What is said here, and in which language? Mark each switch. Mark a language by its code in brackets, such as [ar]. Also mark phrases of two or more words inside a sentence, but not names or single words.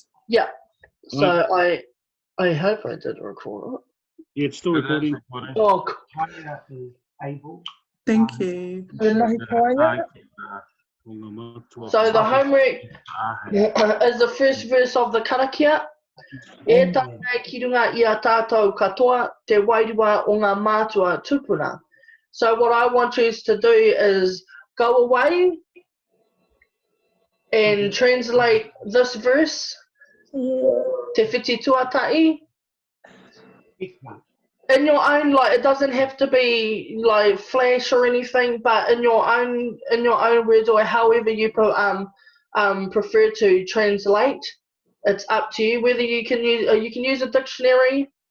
[en] Yeah. So I hope I did record it. Yeah, it's still recording. Oh, cool. Tanya is able. Thank you. Good night, Toya. So the homework is the first verse of the karakia. [mi] E tātai ki runga i a tātou katoa te wairua o ngā mātua tupuna. [en] So what I want you to do is go away and translate this verse, [mi] te whiti tuatai, [en] in your own, like, it doesn't have to be like flash or anything, but in your own words, or however you prefer to translate. It's up to you whether you can use a dictionary.